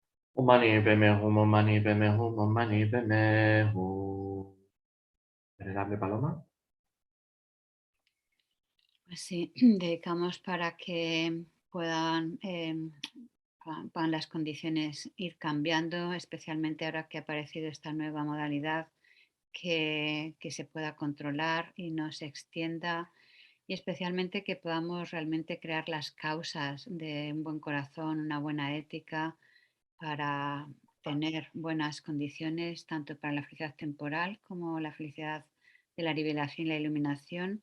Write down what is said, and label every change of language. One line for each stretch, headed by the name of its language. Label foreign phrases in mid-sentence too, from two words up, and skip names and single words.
Sanskrit: Om mani padme hum, om mani padme hum, om mani padme hum.
Spanish: Venerable Paloma. Pues sí, dedicamos para que puedan las condiciones ir cambiando, especialmente ahora que ha aparecido esta nueva modalidad, que se pueda controlar y no se extienda, y especialmente que podamos realmente crear las causas de un buen corazón, una buena ética, para tener buenas condiciones tanto para la felicidad temporal como la felicidad de la revelación y la iluminación.